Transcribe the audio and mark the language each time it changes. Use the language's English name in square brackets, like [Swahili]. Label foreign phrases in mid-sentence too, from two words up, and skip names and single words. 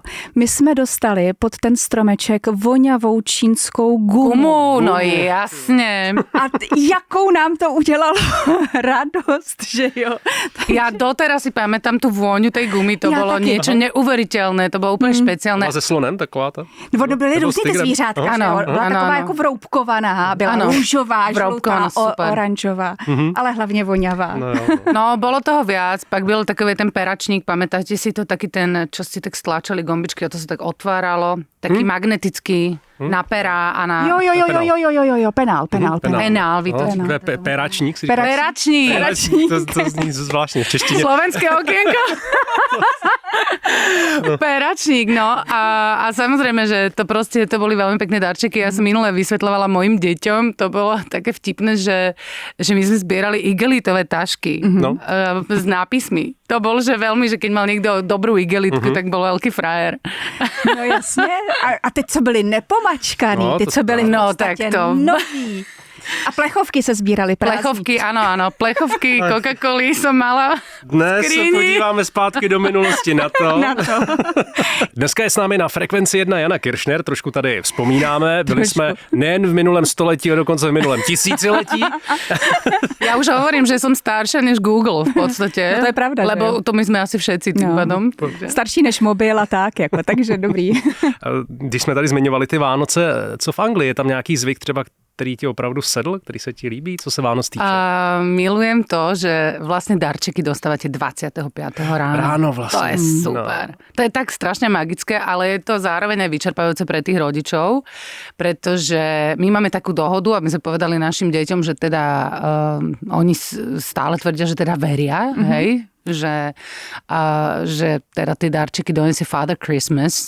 [Czech] My jsme dostali pod ten stromeček voňavou čínskou gumu. [Slovak] No jasne. [Czech] A jakou nám to udělalo radost, že jo. [Slovak] Ja doteraz si pamätám tú vôňu tej gumy, to Ja bolo [Czech] taky. [Slovak] niečo neuveriteľné, to bolo úplne špeciálne. [Czech] A se slonem taková ta? Nebo byly Nebo různý ty tigrem. zvířátka, Aha. že jo. Ano, Byla ano, taková ano. jako vroubkovaná, byla Ano. růžová, Vroubkovaná, žlutá, super. oranžová, ale hlavně voňavá. No, jo. [Slovak] No, bolo toho viac, pak byl takový ten peračník, pamätáte si to, taký ten, čo si tak stláčali gombičky a to sa tak otváralo, taký magnetický na pera a na... [Czech] Jo, penál. [Slovak] Penál, vy to... No, Penál. Péračník si Peračník. [Czech] To zní zvláštně v češtině. [Slovak] Slovenské okienko. Peračník, no. A samozrejme, že to proste, to boli veľmi pekné darčeky. Ja som minule vysvetľovala mojim deťom, to bolo také vtipné, že my sme zbierali igelitové tašky No. s nápismi. To bol, že veľmi, že keď mal niekto dobrú igelitku, tak bol veľký frajer. [Czech] No jasně. A teď, co byli nepomačkaný, No, ty, to co byli v No, podstatě tak to- noví. A plechovky se sbíraly prázdný. [Slovak] Plechovky, áno, plechovky Coca-Coly som mala. [Czech] Dnes se skříni. podíváme zpátky do minulosti na to. Na to. Dneska je s námi na Frekvenci 1 Jana Kiršner, trošku tady vzpomínáme. Byli jsme nejen v minulém století, ale dokonce v minulém tisíciletí. [Slovak] Ja už hovorím, že som staršia než Google v podstate. [Czech] No to je pravda, že [Slovak] Lebo [Czech] jo? [Slovak] to my sme asi všetci tým pádom. [Czech] Starší než mobil a tak, takže dobrý. Když jsme tady zmiňovali ty Vánoce, co v Anglii? Je tam nějaký zvyk třeba který ti opravdu sedl, který se ti líbí? Co se Vánoc týče? [Slovak] Milujem to, že vlastne darčeky dostávate 25. rána. Ráno vlastne. To je super. No. To je tak strašne magické, ale je to zároveň aj vyčerpajúce pre tých rodičov, pretože my máme takú dohodu, aby sme povedali našim deťom, že teda oni stále tvrdia, že teda veria, hej, že teda tie darčeky donesie Father Christmas.